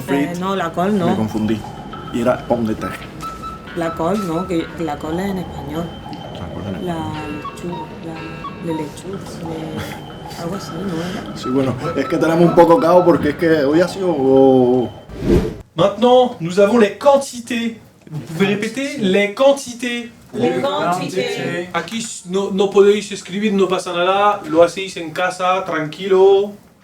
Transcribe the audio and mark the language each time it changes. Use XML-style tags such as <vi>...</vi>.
<fr>frites.</fr> <es>no, la col Me no. confundí. Y era pomme de terre. La col no, que la col es en español. ¿Se acuerdan? La lechuga, algo así, ¿no? Sí, bueno, es que tenemos un poco caos porque es que hoy ha sido...</es> <fr>Maintenant, nous avons les quantités. Vous pouvez répéter les quantités. Les quantités.</fr> <es>Aquí no podéis escribir, no pasa nada. Lo hacéis en casa, tranquilo.</es>